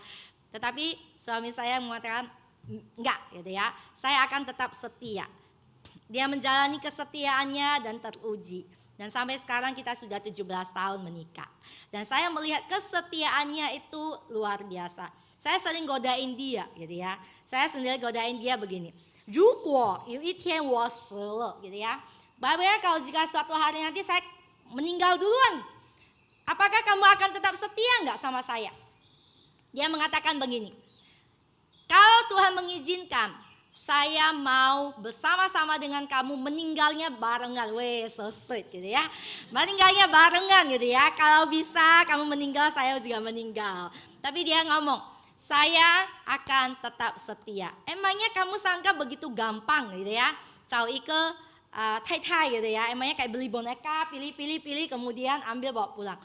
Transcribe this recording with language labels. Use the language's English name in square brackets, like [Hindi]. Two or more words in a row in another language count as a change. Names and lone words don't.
[Indonesian] Tetapi suami saya mengatakan, enggak gitu ya, saya akan tetap setia. Dia menjalani kesetiaannya dan teruji. Dan sampai sekarang kita sudah 17 tahun menikah. Dan saya melihat kesetiaannya itu luar biasa. Saya sering godain dia gitu ya. Saya sendiri godain dia begini. [Chinese] 如果有一天我死了 [Indonesian] gitu ya. Bagaimana kalau jika suatu hari nanti saya meninggal duluan? Apakah kamu akan tetap setia enggak sama saya? Dia mengatakan begini. Kalau Tuhan mengizinkan, saya mau bersama-sama dengan kamu meninggalnya barengan. Weh, [English] so sweet [Indonesian] gitu ya. Meninggalnya barengan gitu ya. Kalau bisa kamu meninggal, saya juga meninggal. Tapi dia ngomong, saya akan tetap setia. Emangnya kamu sangka begitu gampang gitu ya. Cao ike tai gitu ya. Emangnya kayak beli boneka, pilih, kemudian ambil bawa pulang.